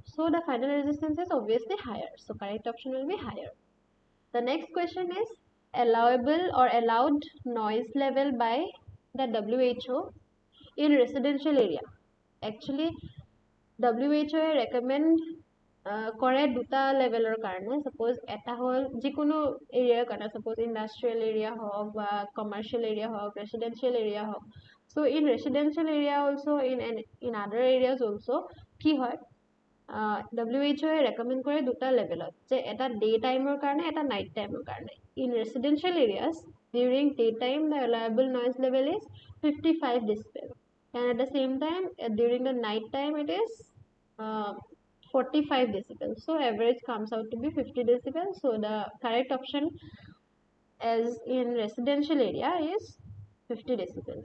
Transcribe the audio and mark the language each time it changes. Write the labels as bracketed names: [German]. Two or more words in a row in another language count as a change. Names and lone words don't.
[English] So the final resistance is obviously higher, so correct option will be higher. The next question is, allowable or allowed noise level by the WHO in residential area. [Assamese] Actually WHO recommend কৰে দুটা লেভেলৰ কাৰণে suppose এটা হ'ল যিকোনো এৰিয়াৰ কাৰণে suppose [English] industrial area [Assamese] হওক বা [English] commercial area [Assamese] হওক [English] residential area [Assamese] হওক. [English] So in residential area also in other areas also [Assamese] কি হয় WHO recommend কৰে দুটা লেভেলত যে এটা ডে টাইমৰ কাৰণে এটা নাইট টাইমৰ কাৰণে. [English] In residential areas during daytime the allowable noise level is 55 decibel and at the same time during the night time it is 45 decibel. So average comes out to be 50 decibel. So the correct option as in residential area is 50 decibels.